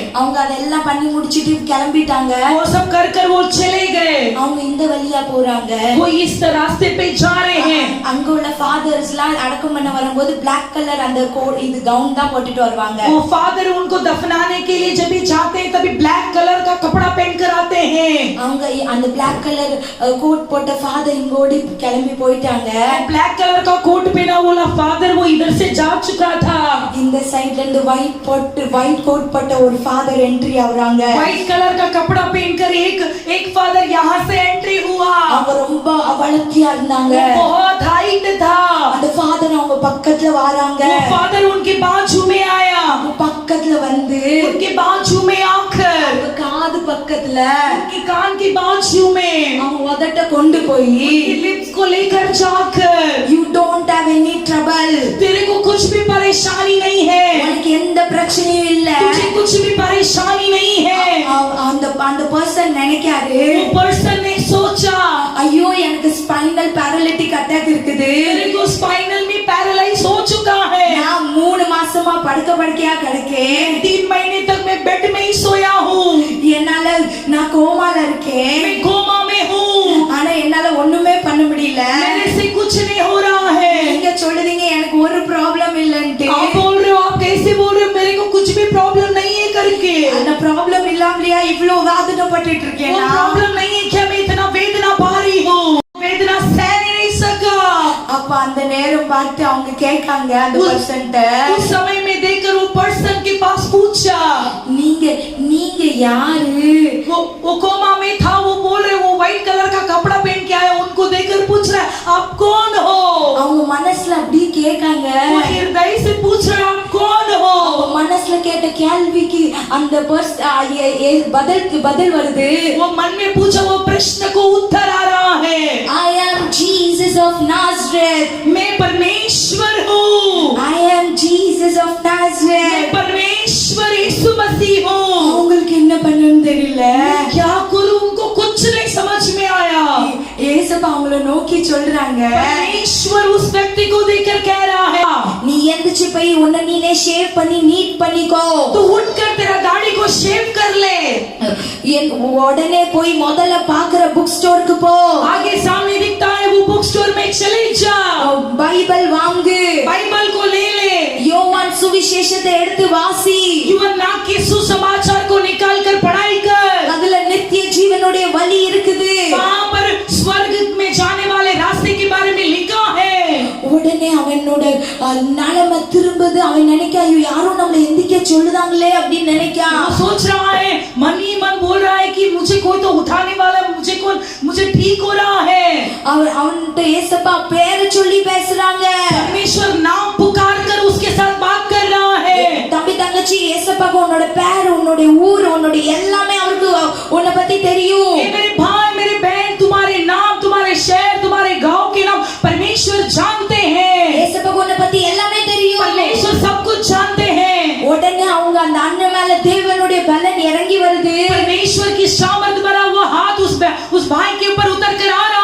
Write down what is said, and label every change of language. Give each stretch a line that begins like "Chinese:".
Tamil: அவங்க அதெல்லாம் பண்ணி முடிச்சிட்டு கிளம்பிட்டாங்க.
Hindi: वो सब कर कर वो चले गए।
Tamil: அவங்க இந்த வழியா போறாங்க.
Hindi: वो इस रास्ते पे जा रहे हैं।
Tamil: அங்க உள்ள ஃாதர்ஸ்லாம் அடக்கம் பண்ண வரும்போது Black கலர் அந்த கோட் இது கவுன் தான் போட்டுட்டு வருவாங்க.
Hindi: वो फादर उनको दफनाने के लिए जब भी जाते हैं तभी ब्लैक कलर का कपड़ा पहन कर आते हैं।
Tamil: அவங்க அந்த Black கலர் கோட் போட்ட ஃாதர் இங்கோடி கிளம்பி போயிட்டாங்க.
Hindi: ब्लैक कलर का कोट पहना वाला फादर वो इधर से जा चुका था।
Tamil: இந்த சைடுல இருந்து ஒயிட் கோட் போட்ட ஒரு ஃாதர் என்ட்ரி ஆவறாங்க.
Hindi: व्हाइट कलर का कपड़ा पहनकर एक फादर यहाँ से एंट्री हुआ।
Tamil: அவங்க ரொம்ப அவலக்கியா இருந்தாங்க.
Hindi: बहुत हाइट था।
Tamil: அந்த ஃாதர் அவங்க பக்கத்துல வராங்க.
Hindi: वो फादर उनके बाजू में आया।
Tamil: பக்கத்துல வந்து
Hindi: उनके बाजू में आकर
Tamil: அவங்க காது பக்கத்துல
Hindi: उनके कान के बाजू में
Tamil: அவங்க உதட்ட கொண்டு போய்
Hindi: उनके लिप्स को लेकर जाकर
English: you don't have any trouble,
Hindi: तेरे को कुछ भी परेशानी नहीं है,
Tamil: உனக்கு எந்த பிரச்சனையும் இல்ல.
Hindi: तुझे कुछ भी परेशानी नहीं है।
Tamil: அந்த பர்சன் நினைக்காரு,
Hindi: वो पर्सन ने सोचा
Tamil: ஐயோ எனக்கு ஸ்பைனல் पैरालिटिक அட்டாக் இருக்குது,
Hindi: तेरे को स्पाइनल में पैरालाइज हो चुका है,
Tamil: நான் 3 மாசமா படுக்கையா கிடக்கேன்,
Hindi: 3 महीने तक मैं बेड में ही सोया हूँ,
Tamil: என்னால நான் கோமால இருக்கேன்,
Hindi: मैं कोमा में हूँ,
Tamil: ஆனா என்னால ஒண்ணுமே பண்ண முடியல.
Hindi: मेरे से कुछ नहीं हो रहा है।
Tamil: நீங்க சொல்லுதீங்க எனக்கு ஒரு ப்ராப்ளம் இல்லன்ட்டு.
Hindi: आप बोल रहे हो, आप कैसे बोल रहे हो मेरे को कुछ भी प्रॉब्लम नहीं है करके?
Tamil: அந்த ப்ராப்ளம் இல்லாமலையா இவ்ளோ வேதனைப்பட்டுட்டு
Hindi: वो
Tamil: இருக்கேன்.
Hindi: प्रॉब्लम नहीं है क्या मैं इतना वेदना पा रही हूँ? वेदना सह नहीं सका।
Tamil: அப்ப அந்த நேரம் பார்த்து அவங்க கேட்காங்க அந்த பர்சன்ட்ட,
Hindi: उस समय में देखकर वो पर्सन के पास पूछा,
Tamil: நீங்க யாரு?
Hindi: वो कोमा में था, वो बोल रहे वो व्हाइट कलर का कपड़ा पहन के आया, उनको देखकर पूछ रहा है आप कौन हो?
Tamil: அவங்க மனசுல அப்படி கேட்காங்க.
Hindi: वो हृदय से पूछ रहे आप कौन हो?
Tamil: மனசுல கேட்ட கேள்விக்கு அந்த பதில் வருது.
Hindi: वो मन में पूछा वो प्रश्न को उत्तर आ रहा है,
English: I am Jesus of Nazareth.
Hindi: मैं परमेश्वर हूँ,
English: I am Jesus of
Hindi: मैं
English: Nazareth.
Hindi: परमेश्वर यीशु मसीह हूँ।
Tamil: அவங்களுக்கு என்ன பண்ணனும் தெரியல.
Hindi: क्या करूं उनको कुछ नहीं समझ में आया।
Tamil: இயேசுப்பா அவங்கள நோக்கி சொல்றாங்க,
Hindi: परमेश्वर उस व्यक्ति को देखकर कह रहा है
Tamil: நீ எந்திரிச்சு போய் உன்னை நீனே ஷேவ் பண்ணி நீட் பண்ணிக்கோ.
Hindi: तू उठकर तेरा दाढ़ी को शेव कर ले,
Tamil: உடனே போய் முதல்ல பாக்குற புக் ஸ்டோருக்கு போ,
Hindi: आगे सामने दिखता है वो बुक स्टोर में चले जा,
Tamil: பைபிள் வாங்கு,
Hindi: बाइबल को ले ले,
Tamil: யோவான் சுவிசேஷத்தை எடுத்து வாசி,
Hindi: यूहन्ना के सुसमाचार को निकाल कर पढ़ाई कर,
Tamil: அதுல நித்திய ஜீவனுடைய வழி இருக்குது,
Hindi: वहां पर स्वर्ग में जाने वाले रास्ते के बारे में लिखा है।
Tamil: உடனே அவனோட நலம திரும்புது. அவன் நினைக்க ஐயோ யாரும் நம்மள எந்திக்க சொல்லுதாங்களே அப்படின்னு நினைக்கா.
Hindi: सोच रहा है, मन ही मन बोल रहा है कि मुझे कोई तो उठाने वाला, मुझे ठीक हो रहा है।
Tamil: அவன்கிட்ட ஏசப்பா பேரை சொல்லி பேசுறாங்க.
Hindi: परमेश्वर नाम पुकार कर उसके साथ बात कर रहा है।
Tamil: தம்பி தங்கச்சி ஏசப்பாக்கு உன்னோட பேர், உன்னோட ஊர், உன்னோட எல்லாமே அவருக்கு உன்னை பத்தி தெரியும்.
Hindi: मेरे भाई मेरे बहन, तुम्हारे नाम, तुम्हारे शहर, तुम्हारे गांव के नाम परमेश्वर जानते हैं।
Tamil: ஏசப்பாக்கு உன்னை பத்தி எல்லாமே தெரியும்.
Hindi: परमेश्वर सब कुछ जानते हैं।
Tamil: உடனே அவங்க அந்த அண்ணன் மேல தேவனுடைய பலன் இறங்கி வருது.
Hindi: परमेश्वर की सामर्थ भरा हुआ हाथ उस भाई के ऊपर उतर कर आ